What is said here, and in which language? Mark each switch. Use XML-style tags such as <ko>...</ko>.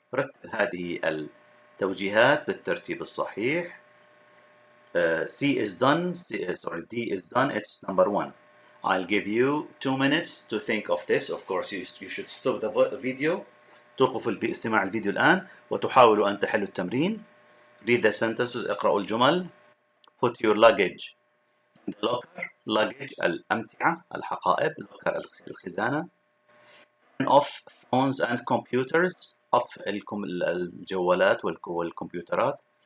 <ar>رتب هذه التوجيهات بالترتيب الصحيح.</ar> <en>C is done. D is done. It's number 1. I'll give you 2 minutes to think of this. Of course, you should stop the video.</en> <ar>توقف استماع الفيديو الآن وتحاولوا أن تحلوا التمرين.</ar> <en>Read the sentences.</en> <ar>اقرأوا الجمل.</ar> <en>Put your luggage in the locker.</en> <ar>Luggage الأمتعة الحقائب.</ar> <en>locker الخزانة. Turn off phones and computers.</en> <ar>أطفئ الجوالات والكمبيوترات.</ar>